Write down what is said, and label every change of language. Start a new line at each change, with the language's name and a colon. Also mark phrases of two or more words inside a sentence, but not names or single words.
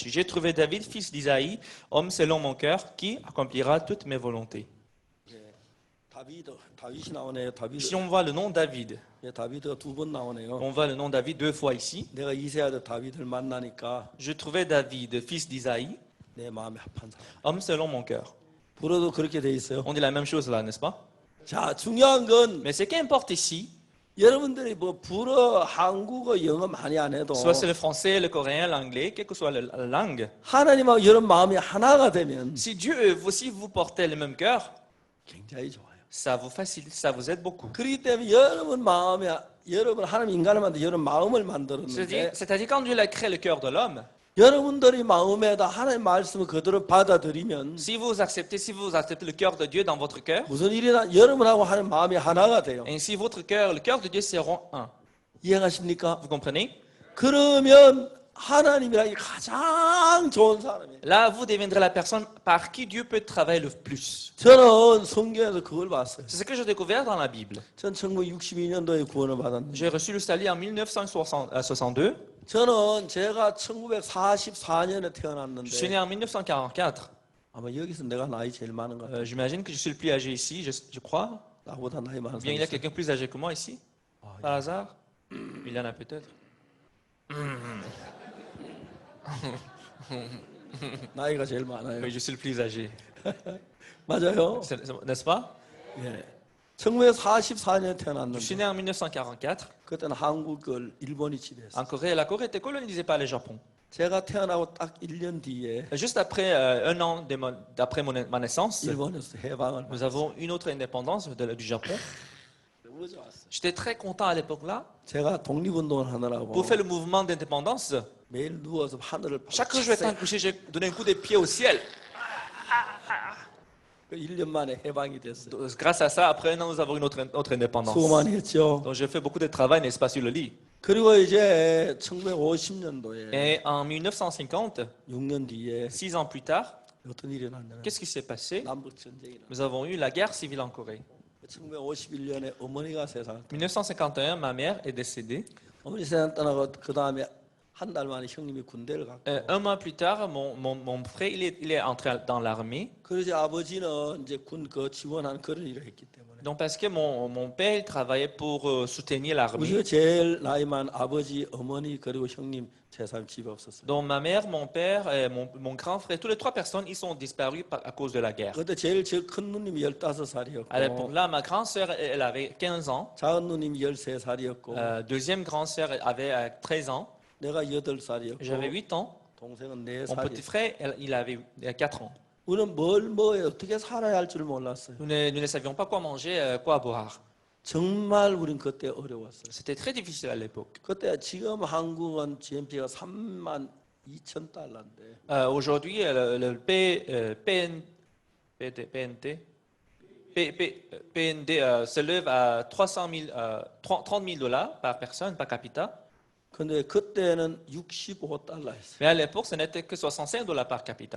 French: J'ai trouvé David, fils d'Isaïe, homme selon mon cœur, qui accomplira toutes mes volontés.
Korean: 다윗이 나오네요.
French: Si on voit le nom David,
Korean: 예, 다윗가 두 번 나오네요.
French: on voit le nom David deux fois ici.
Korean: 내가 이세아도 다윗을 만나니까
French: Je trouvais David, fils d'Isaïe,
Korean: 내 마음에 합한 사람.
French: homme selon mon cœur.
Korean: 불어도 그렇게 돼 있어요.
French: On dit la même chose là, n'est-ce pas?
Korean: 자, 중요한 건
French: Mais ce qui importe ici,
Korean: 여러분들이 뭐 불어, 한국어, 영어 많이 안 해도
French: soit c'est le français, le coréen, l'anglais, quelle que soit la langue,
Korean: 하나님하고 여러분 마음이 하나가 되면
French: si Dieu, si vous portez le même cœur,
Korean: 굉장히 좋아요.
French: ça vous facilite, ça vous aide beaucoup.
Korean: 그렇기 때문에 여러분 마음에 여러분 하나님 인간을 만들 여러분 마음을 만들었는데
French: C'est-à-dire quand Dieu a créé le cœur de l'homme,
Korean: 여러분들이 마음에다 하나님 말씀을 그대로 받아들이면
French: si vous acceptez le cœur de Dieu dans votre cœur,
Korean: 무슨 일이나 여러분하고 하나님 마음이 하나가 돼요.
French: ainsi votre cœur, le cœur de Dieu seront un.
Korean: 이해가십니까?
French: Vous comprenez?
Korean: 그러면 하나님이랑 가장 좋은 사람이에요.
French: Là, vous deviendrez la personne par qui Dieu peut travailler le plus.
Korean: 저는 성경에서 그걸 봤어요.
French: C'est ce que j'ai découvert dans la Bible.
Korean: 전 1962년도에 구원을 받았는데
French: J'ai reçu le salut en 1962.
Korean: 저는 제가 1944년에
French: Je suis
Korean: 태어났는데
French: né en 1944.
Korean: 아마 여기서 내가 나이 제일 많은 것 같아요.
French: J'imagine que je suis le plus âgé ici, je crois.
Korean: 나보다 나이 많은
French: Ou bien il y a
Korean: 사람.
French: quelqu'un plus âgé que moi ici, par hasard. Il y en a peut-être.
Korean: 나이가 제일 많아요.
French: Oui, je suis le plus âgé.
Korean: 맞아요.
French: N'est-ce pas?
Korean: 예. 1944년에
French: Je suis
Korean: 태어났는데
French: né en 1944.
Korean: 그때는 한국을 일본이 지배했어요.
French: En Corée, la Corée était colonisée par le Japon.
Korean: 제가 태어나고 딱 1년 뒤에
French: Juste après un an d'après ma naissance,
Korean: 일본에서 해방을
French: nous avons une autre indépendance du Japon.
Korean: 너무 좋았어요.
French: J'étais très content à l'époque-là.
Korean: 제가 독립운동을 하느라고
French: Pour faire le mouvement d'indépendance,
Korean: 매일 누워서 하늘을
French: chaque jour je vais être couché, j'ai donné un coup de pied au ciel.
Korean: 1년 만에 해방이 됐어요.
French: Grâce à ça, après un an, nous avons une autre indépendance.
Korean: 수고 많이 했죠.
French: Donc j'ai fait beaucoup de travail, n'est-ce pas, sur le lit.
Korean: 그리고 이제 1950년도에
French: Et en 1950,
Korean: 6년 뒤에
French: 6 ans plus tard,
Korean: 어떤 일이 났냐면
French: qu'est-ce qui s'est passé?
Korean: 남북 전쟁이 나.
French: Nous avons eu la guerre civile en Corée.
Korean: 1951년에 어머니가 세상을
French: 1951, ma mère est décédée.
Korean: 어머니 세상 떠나고 그 다음에 한 달 만에 형님이 군대를 갔고
French: Un mois plus tard, mon frère, il est entré dans l'armée.
Korean: 그러지 아버지는 이제 군 그 지원하는 그런 일을 했기 때문에
French: Donc parce que mon père il travaillait pour soutenir l'armée.
Korean: 우리가 제일 나이 많은 아버지, 어머니 그리고 형님 세상 집에 없었어요.
French: Donc ma mère, mon père et mon grand frère, toutes les trois personnes, ils sont disparus à cause de la guerre.
Korean: 그때 제일 저 큰 누님이 15살이었고
French: À l'époque-là, ma grande sœur, elle avait 15 ans.
Korean: 작은 누님이 13살이었고
French: Deuxième grande sœur avait 13 ans.
Korean: 내가 8살이었고
French: J'avais 8 ans.
Korean: 동생은
French: Mon 4살이었고 petit frère, il avait 4 ans.
Korean: 우리는 뭘 어떻게 살아야 할 줄 몰랐어요.
French: Nous ne savions pas quoi manger, quoi boire.
Korean: 정말 우린 그때 어려웠어요.
French: C'était très difficile à l'époque.
Korean: 그때 지금 한국은 GNP가 3만 2천 달러인데
French: Aujourd'hui, le PND s'élève à 30 000 dollars par personne, par capita.
Korean: 근데 그때는 65달러였어요.
French: Mais à l'époque, ce n'était que 65 dollars par capita.